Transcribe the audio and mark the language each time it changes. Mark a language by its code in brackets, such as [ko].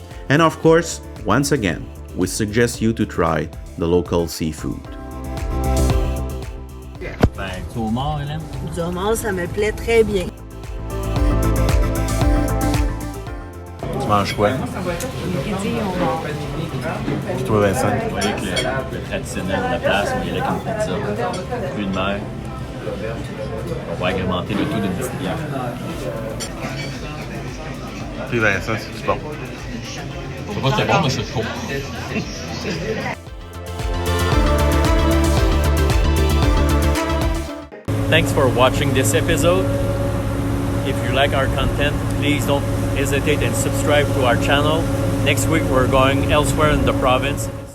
[en] And of course, once again, we suggest you to try the local seafood. [fr] Ben, du homard, Hélène? Du homard, ça me plaît très bien. Tu manges quoi? Puis toi, Vincent? Vous voyez que le traditionnel de la place, on y est avec une pizza, plus de mer. On va agrémenter le tout d'une petite bière. Puis Vincent, c'est bon. Je sais pas si c'est bon, mais c'est chaud. [en] Thanks for watching this episode. If you like our content, please don't hesitate and subscribe to our channel. Next week, we're going elsewhere in the province.